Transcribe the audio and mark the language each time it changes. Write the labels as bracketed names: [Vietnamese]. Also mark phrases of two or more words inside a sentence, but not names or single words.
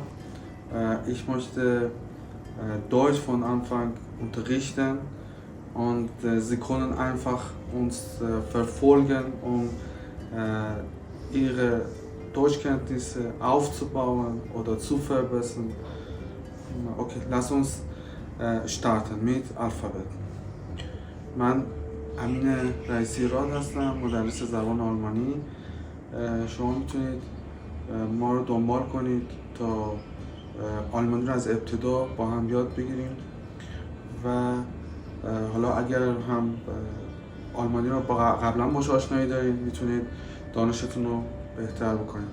[German] Ich möchte Deutsch von Anfang unterrichten und Sie können einfach uns verfolgen, um Ihre Deutschkenntnisse aufzubauen oder zu verbessern. Okay, lass uns starten mit Alphabet. [Persian] من امین رئیسی راد هستم، مدرس زبان آلمانی. شما میتونید ما رو دنبال کنید تا آلمانی رو از ابتدا با هم یاد بگیریم و حالا اگر هم آلمانی رو قبلا باش آشنایی دارید میتونید دانشتون رو بهتر بکنید.